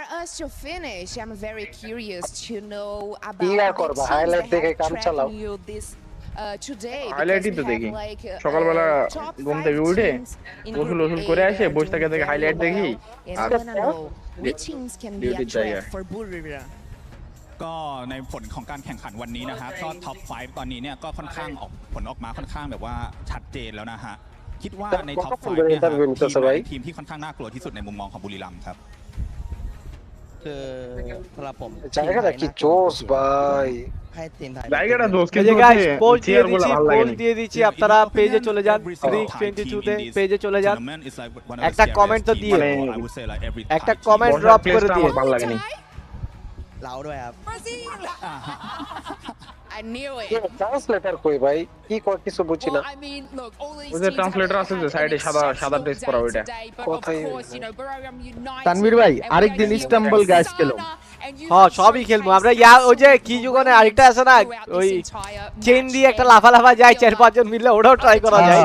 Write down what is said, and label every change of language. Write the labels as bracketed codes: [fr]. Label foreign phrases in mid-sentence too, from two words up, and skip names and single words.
[bn] কি আর করবা, হাইলাইট দেখে কাম চালাও। হাইলাইটই তো দেখি সকালবেলা ঘুম থেকে উঠে গোসল ওসুল করে আসে বসে থাকে, দেখে হাইলাইট দেখি আর ডিউটির জায়গায়। [th] ก็ในผลของการแข่งขันวันนี้นะฮะก็ท็อป5ตอนนี้เนี่ยก็ค่อนข้างผลออกมาค่อนข้างแบบว่าชัดเจนแล้วนะฮะคิดว่าในท็อป5เนี่ยทีมที่ค่อนข้างน่ากลัวที่สุดในมุมมองของบุรีรัมย์ครับ คือสำหรับผม [bn] জায়গাটা কি জোস ভাই, জায়গাটা জোস, কিন্তু পোস্ট দিয়ে দিচ্ছি, আপনারা পেজে চলে যান, 322 তে পেজে চলে যান, একটা কমেন্ট তো দিয়ে, একটা কমেন্ট ড্রপ করে দিয়ে। ভালো লাগেনি [th] เราด้วยครับ [en] I knew it. [bn] ট্রান্সলেটর কই ভাই, কি কর কিছু বুঝি না। ওই যে ট্রান্সলেটর আছে যে সাইডে সাদা ড্রেস পরা, ওইটা কোথায়? তানভীর ভাই আরেকদিন ইস্তাম্বুল গাইস খেলো। হ্যাঁ সবই খেলবো আমরা। ওই যে কি যুগনে আরেকটা আছে না, ওই চেন দিয়ে একটা লাফা যায় 4-5 জন মিলে, ওটাও ট্রাই করা যায়।